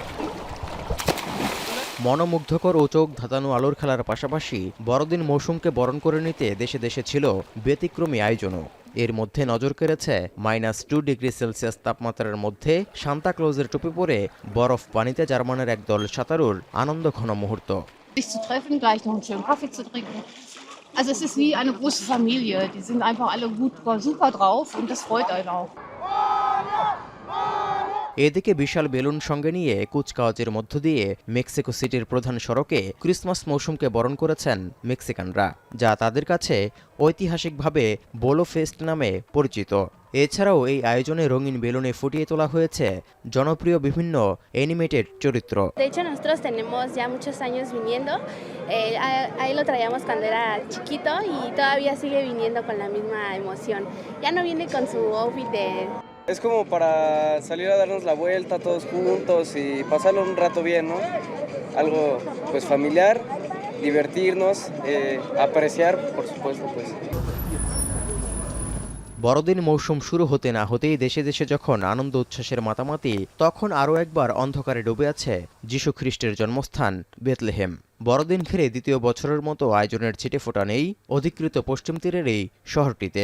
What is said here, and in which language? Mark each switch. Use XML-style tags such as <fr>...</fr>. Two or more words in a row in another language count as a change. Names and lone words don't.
<bn>মনোমুগ্ধকর ও চোখ ধাঁধানো আলোর খেলার পাশাপাশি বড়দিন মৌসুমকে বরণ করে নিতে দেশে দেশে ছিল ব্যতিক্রমী আয়োজনও। এর মধ্যে নজর কেড়েছে -2 ডিগ্রি সেলসিয়াস তাপমাত্রার মধ্যে সান্তা ক্লজের টুপি পরে বরফ পানিতে জার্মানের একদল সাঁতারুর আনন্দঘন মুহূর্ত।</bn> <de>Also es ist wie eine große Familie. Die sind einfach alle gut, super drauf und das freut einen auch.</de> <bn>এদিকে বিশাল বেলুন সঙ্গে নিয়ে কুচকাওয়াজের মধ্য দিয়ে মেক্সিকো সিটির প্রধান সড়কে ক্রিসমাস মৌসুমকে বরণ করেছেন মেক্সিকানরা, যা তাদের কাছে ঐতিহাসিকভাবে বোলো ফেস্ট নামে পরিচিত। এছাড়াও এই আয়োজনে রঙিন বেলুনে ফুটিয়ে তোলা হয়েছে জনপ্রিয় বিভিন্ন অ্যানিমেটেড চরিত্র।</bn> <es>De hecho nosotros tenemos ya muchos años viniendo. Ahí lo traíamos cuando era chiquito y todavía sigue viniendo con la misma emoción. Ya no viene con su outfit de... Es como para salir a darnos la vuelta todos juntos y pasarlo un rato bien, ¿no? Algo pues familiar, divertirnos, apreciar, por supuesto, pues.</es> <bn>বড়দিন মৌসুম শুরু হতে না হতেই দেশে দেশে যখন আনন্দ উচ্ছ্বাসের মাতামাতি, তখন আরও একবার অন্ধকারে ডুবে আছে যীশু খ্রিস্টের জন্মস্থান বেথলেহেম। বড়দিন ঘিরে দ্বিতীয় বছরের মতো আয়োজনের ছিটে ফোটা নেই অধিকৃত পশ্চিম তীরের এই শহরটিতে।</bn>